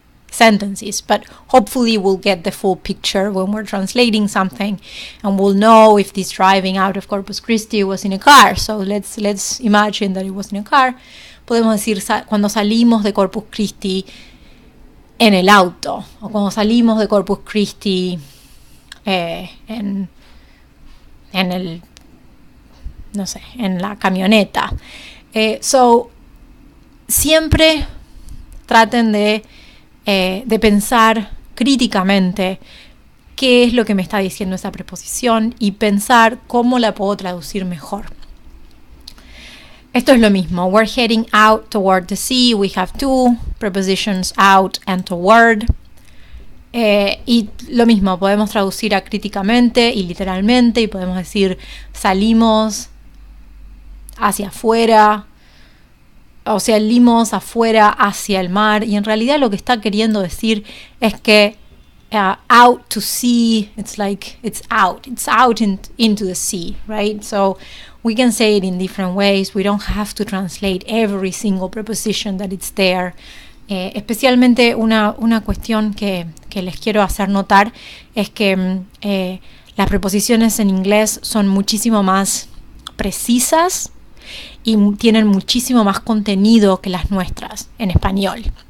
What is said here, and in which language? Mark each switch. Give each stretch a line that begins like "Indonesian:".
English: Sentences, but hopefully we'll get the full picture when we're translating something, and we'll know if this driving out of Corpus Christi was in a car. So let's imagine that it was in a car.
Spanish: Podemos decir cuando salimos de Corpus Christi en el auto, o cuando salimos de Corpus Christi en el, no sé, en la camioneta. So siempre traten de pensar críticamente qué es lo que me está diciendo esa preposición y pensar cómo la puedo traducir mejor. Esto es lo mismo.
English: We're heading out toward the sea. We have two prepositions, out and toward.
Spanish: Y lo mismo, podemos traducir acríticamente y literalmente, y podemos decir salimos hacia afuera, o sea, salimos afuera hacia el mar, y en realidad lo que está queriendo decir es que out to sea, it's like it's out into the sea, right?
English: So we can say it in different ways. We don't have to translate every single preposition that it's there.
Spanish: Especialmente una cuestión que les quiero hacer notar es que las preposiciones en inglés son muchísimo más precisas y tienen muchísimo más contenido que las nuestras en español.